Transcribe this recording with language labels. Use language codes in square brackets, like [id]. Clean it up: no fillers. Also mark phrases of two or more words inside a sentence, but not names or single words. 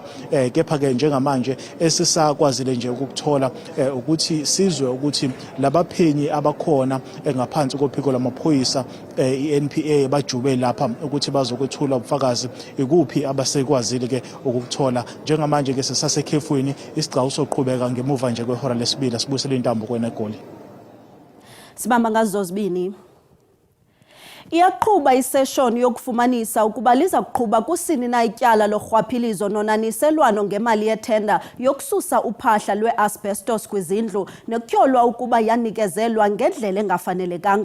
[zu] Kepha ke njengamanje esisakwazile nje ukuthola ukuthi sizwe ukuthi labaphenyi abakhona ngaphansi kophiko lamaphoyisa iNPA bajube lapha ukuthi bazokwethula ubufakazi ikuphi abasekwazile ke ukuthola. Njengamanje ke sesasekhefweni isigcawu soqhubeka ngemuva nje kwehora lesibili sibuyisele intambo kweNegoli. Sibamba ngazo zibini. [xh] Iyaqhuba isession yokufumanisa ukuba liza kuqhuba kusini na ityala lorhwaphilizo nonaniselwano ngemali yethenda yokususa uphahla lweasbestos kwizindlu nekutyholwa ukuba yanikezelwa ngendlela engafanelekanga.